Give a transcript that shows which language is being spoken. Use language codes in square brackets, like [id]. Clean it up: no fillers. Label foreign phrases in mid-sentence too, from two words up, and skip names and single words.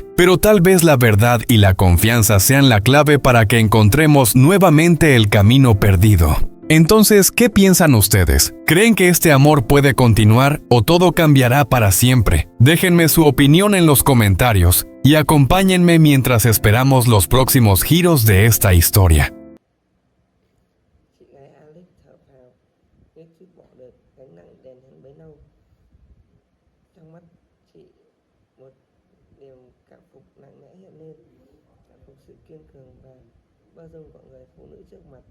[es] Pero tal vez la verdad y la confianza sean la clave para que encontremos nuevamente el camino perdido. Entonces, ¿qué piensan ustedes? ¿Creen que este amor puede continuar o todo cambiará para siempre? Déjenme su opinión en los comentarios y acompáñenme mientras esperamos los próximos giros de esta historia. [vi] Chị gái Alex thở phào, biết chút bỏ được gánh nặng đèn hơn bấy lâu. Trong mắt chị một điều cảm phục lặng lẽ hiện lên, cảm phục sự kiên cường và bao dung của người phụ nữ trước mặt.